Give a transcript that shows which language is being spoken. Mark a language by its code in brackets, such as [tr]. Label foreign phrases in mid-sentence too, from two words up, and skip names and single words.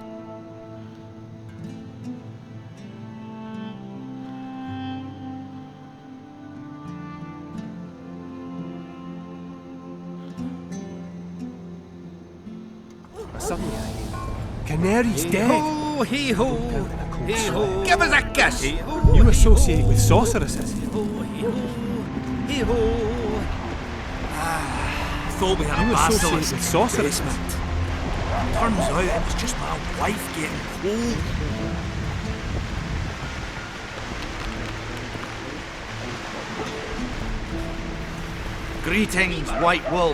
[en] Suddenly I hear, Canary's dead! Hey-ho, hey-ho, hey-ho. Give us a kiss! Hey-ho, You associate with sorceresses. hey-ho, hey-ho, hey-ho. Thought we had You a associate basilisk with sorceresses. basement. Turns out it was just my wife getting cold. Greetings, White Wolf.